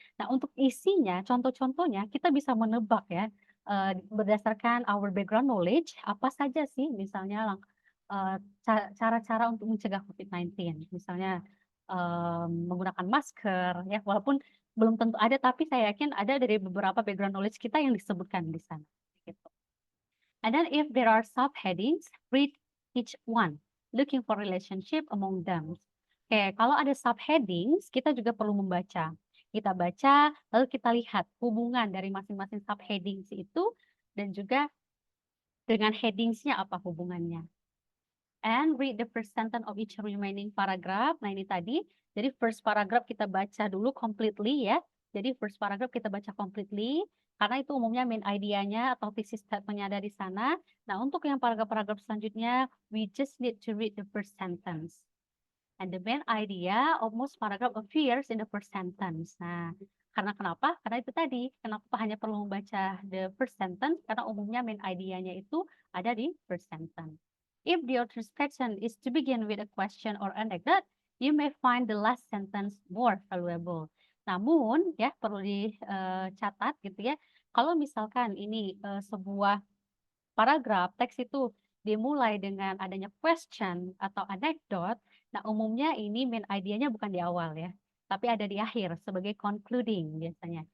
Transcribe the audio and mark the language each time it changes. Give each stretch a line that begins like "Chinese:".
Indonesian: Nah, untuk isinya, contoh-contohnya kita bisa menebak ya, berdasarkan
English: our background knowledge,
Indonesian: apa saja sih misalnya cara-cara untuk mencegah COVID-19. Misalnya menggunakan masker, ya walaupun belum tentu ada, tapi saya yakin ada dari beberapa background knowledge kita yang disebutkan di sana. Gitu.
English: And then if there are subheadings, read each one, looking for relationship among them.
Indonesian: Oke, kalau ada subheadings, kita juga perlu membaca. Kita baca, lalu kita lihat hubungan dari masing-masing subheadings itu, dan juga dengan headingsnya apa hubungannya.
English: And read the first sentence of each remaining paragraph.
Indonesian: Nah, ini tadi. Jadi first paragraph kita baca dulu completely ya. Jadi first paragraph kita baca completely. Karena itu umumnya main idea-nya atau thesis statement-nya ada di sana. Nah, untuk yang paragraph-paragraph selanjutnya,
English: we just need to read the first sentence. And the main idea of most paragraph appears in the first sentence.
Indonesian: Nah, karena kenapa? Karena itu tadi. Kenapa hanya perlu membaca
English: the first sentence?
Indonesian: Karena umumnya main idea-nya itu ada di first sentence.
English: If the author's passion is to begin with a question or anecdote, you may find the last sentence more valuable.
Indonesian: Namun, ya perlu dicatat gitu ya. Kalau misalkan ini sebuah paragraf, teks itu dimulai dengan adanya question atau anecdote, nah umumnya ini main idea-nya bukan di awal ya, tapi ada di akhir sebagai concluding biasanya.